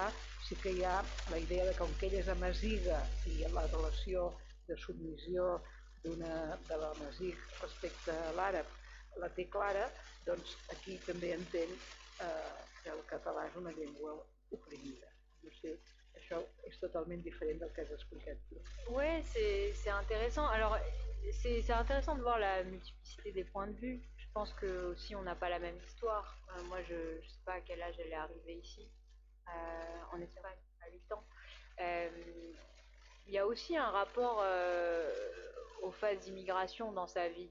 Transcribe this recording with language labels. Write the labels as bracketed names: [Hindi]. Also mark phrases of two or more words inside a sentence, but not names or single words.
[Catalan] Sí que hi ha la idea de que com que ella és amaziga i la relació de submissió de l'amazigh respecte a l'àrab la té clara, doncs aquí també entén que el català és una llengua oprimida. No sé, això és totalement diferent del que has explicat tu. [French] Ouais, c'est intéressant. Alors, c'est intéressant de voir la multiplicité des points de vue. Je pense que aussi on n'a pas la même histoire. Moi, je sais pas à quel âge elle est arrivée ici, en Espagne, à 8 ans. Il y a aussi un rapport aux phases d'immigration dans sa vie.